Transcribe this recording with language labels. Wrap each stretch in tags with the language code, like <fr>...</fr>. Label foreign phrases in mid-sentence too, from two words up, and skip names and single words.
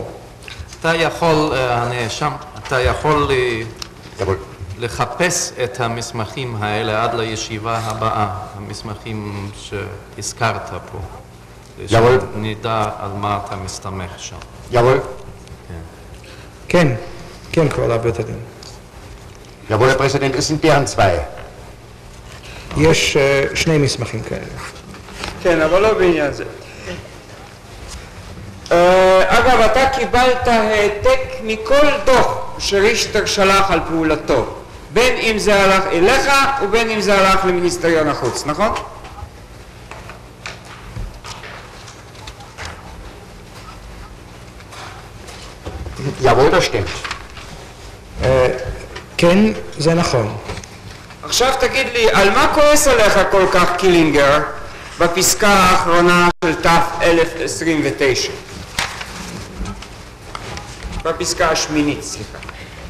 <he>אתה יכול, הנאשם, אתה יכול לחפש את המסמכים האלה עד לישיבה הבאה, המסמכים שהזכרת פה. שנדע על מה אתה מסתמך שם.</he> <de>Jawohl.</de> <he>כן, כן, כבוד בית הדין.</he> <de>Jawohl, Herr Präsident, es sind deren zwei.</de> <he>יש שני מסמכים כאלה. כן, אבל לא בעניין זה. אגב, אתה קיבלת העתק מכל דוח שריכטר שלח על פעולתו, בין אם זה הלך אליך ובין אם זה הלך למיניסטריון החוץ, נכון?</he> <de>Jawohl, das stimmt.</de> <he>כן, זה נכון. עכשיו תגיד לי, על מה כועס עליך כל כך קילינגר בפסקה האחרונה של תף 1029? בפסקה השמינית, סליחה.</he>